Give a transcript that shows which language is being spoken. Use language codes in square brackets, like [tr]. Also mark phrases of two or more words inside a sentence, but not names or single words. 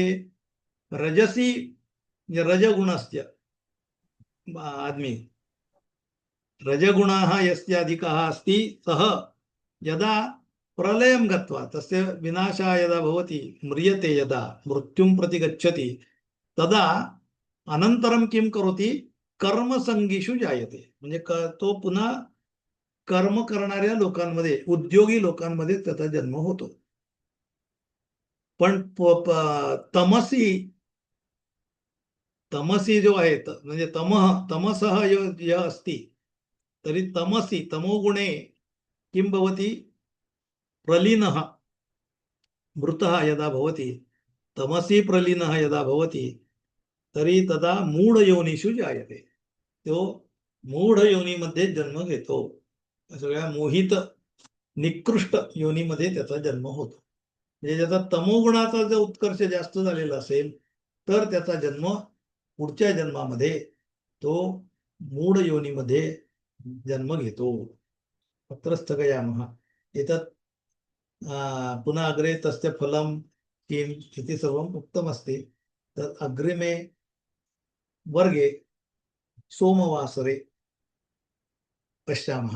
[sa] रजसी रजगुणस्य आदमी, रजगुणः यस्य अधिकः अस्ति सः यदा प्रलयं गत्वा, तस्य विनाशः यदा भवति, म्रियते यदा, मृत्युं प्रति गच्छति, तदा अनन्तरं किं करोति, कर्मसंगीषु जायते. [mr] म्हणजे तो पुन्हा कर्म करणाऱ्या लोकांमध्ये, उद्योगी लोकांमध्ये त्याचा जन्म होतो. पण तमसी जो आहे, म्हणजे [sa] तमसः य अस्ति तरी तमसी, तमोगुणे किं भवति, प्रलीनः मृतः यदा भवति, तमसी प्रलीनः यदा भवति तरी तदा मूढयोनिषु जायते. [mr] तो मूढ योनीमध्ये जन्म घेतो. सगळ्या मोहित निकृष्ट योनीमध्ये त्याचा जन्म होतो. म्हणजे ज्याचा तमोगुणाचा जर उत्कर्ष जास्त झालेला असेल तर त्याचा जन्म पुढच्या जन्मामध्ये तो मूढ योनीमध्ये जन्म घेतो. [sa] तत्र स्थगयामः. एतत् पुनः अग्रे तस्य फलं किम् इति सर्वम् उक्तमस्ति. तत् अग्रिमे वर्गे सोमवासरे पश्यामः.